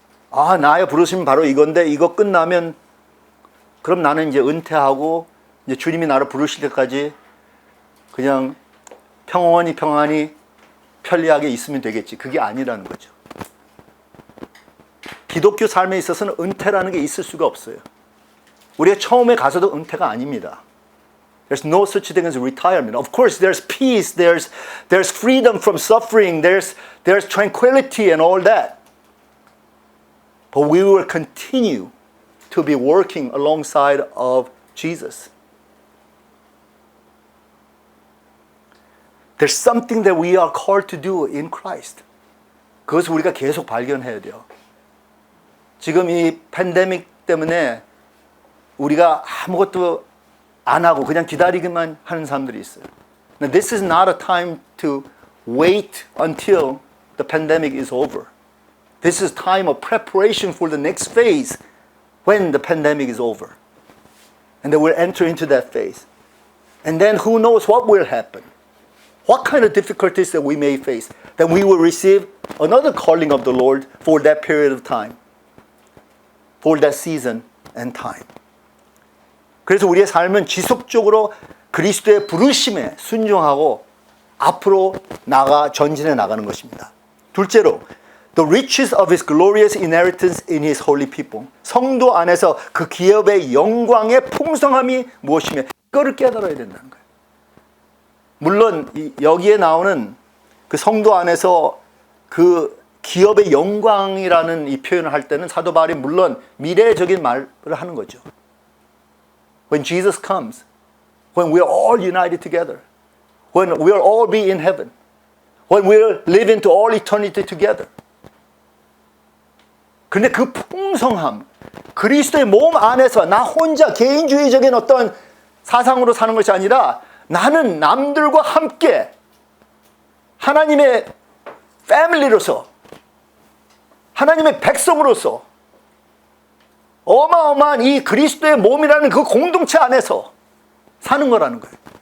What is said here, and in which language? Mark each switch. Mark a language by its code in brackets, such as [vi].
[ko] 아, 나의 부르심은 바로 이건데 이거 끝나면 그럼 나는 이제 은퇴하고 이제 주님이 나를 부르실 때까지 그냥 평안히 편리하게 있으면 되겠지. 그게 아니라는 거죠. 기독교 삶에 있어서는 은퇴라는 게 있을 수가 없어요. 우리가 처음에 가서도 은퇴가 아닙니다. [en] There's no such thing as retirement. Of course, there's peace, there's freedom from suffering, there's tranquility and all that. But we will continue to be working alongside of Jesus. There's something that we are called to do in Christ. [ko] 그것을 우리가 계속 발견해야 돼요. 지금 이 팬데믹 때문에 우리가 아무것도 안 하고 그냥 기다리기만 하는 사람들이 있어요. [en] Now, this is not a time to wait until the pandemic is over. This is time of preparation for the next phase when the pandemic is over. And then we'll enter into that phase. And then who knows what will happen. What kind of difficulties that we may face. Then we will receive another calling of the Lord for that period of time. For that season and time. [ko] 그래서 우리의 삶은 지속적으로 그리스도의 부르심에 순종하고 앞으로 전진해 나가는 것입니다. 둘째로, [en] the riches of his glorious inheritance in his holy people. [ko] 성도 안에서 그 기업의 영광의 풍성함이 무엇이며 이거를 깨달아야 된다는 거예요. 물론 여기에 나오는 그 성도 안에서 그 기업의 영광이라는 이 표현을 할 때는 사도 바울이 물론 미래적인 말을 하는 거죠. [en] When Jesus comes, when we are all united together, when we will all be in heaven, when we will live into all eternity together. [ko] 근데 그 풍성함, 그리스도의 몸 안에서 나 혼자 개인주의적인 어떤 사상으로 사는 것이 아니라 나는 남들과 함께 하나님의 패밀리로서 하나님의 백성으로서 어마어마한 이 그리스도의 몸이라는 그 공동체 안에서 사는 거라는 거예요.